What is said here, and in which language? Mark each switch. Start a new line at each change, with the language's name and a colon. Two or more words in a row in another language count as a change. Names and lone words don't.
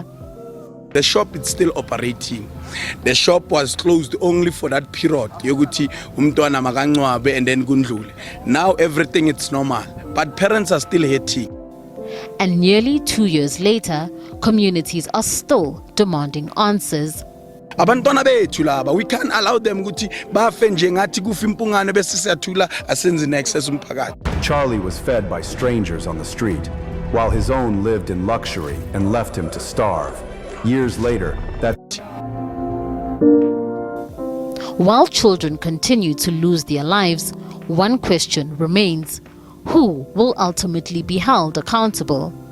English: The shop is still operating. The shop was closed only for that period. And then now everything is normal, but parents are still hating. And nearly 2 years later, communities are still demanding answers.
Zulu: Abantwana bethu laba,
English: we can't allow them
Zulu: ukuthi bafe nje ngathi kufa impungane bese siyathula asenze neaccess umphakathi.
English: Charlie was fed by strangers on the street, while his own lived in luxury and left him to starve. Years later, While children continue to lose their lives, one question remains: who will ultimately be held accountable?